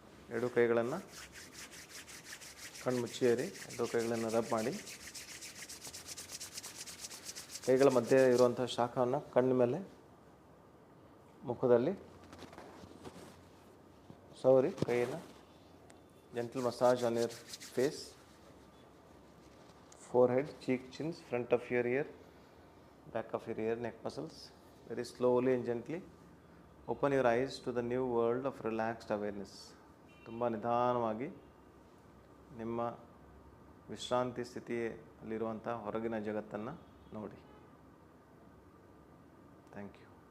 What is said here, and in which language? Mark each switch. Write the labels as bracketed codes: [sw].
[kn] ಎರಡೂ ಕೈಗಳನ್ನು ಕಣ್ಣು ಮುಚ್ಚಿರಿ. ಎರಡೂ ಕೈಗಳನ್ನು ರಬ್ ಮಾಡಿ, ಕೈಗಳ ಮಧ್ಯೆ ಇರುವಂಥ ಶಾಖವನ್ನು ಕಣ್ಣ ಮೇಲೆ, ಮುಖದಲ್ಲಿ ಸವರಿ. ಕೈಯನ್ನು [en] gentle massage on your face, forehead, cheek, chins, front of your ear, back of your ear, neck muscles. Very slowly and gently open your eyes to the new world of relaxed awareness. [kn] ತುಂಬ ನಿಧಾನವಾಗಿ ನಿಮ್ಮ ವಿಶ್ರಾಂತಿ ಸ್ಥಿತಿಯಲ್ಲಿರುವಂಥ ಹೊರಗಿನ ಜಗತ್ತನ್ನು ನೋಡಿ. [en] Thank you.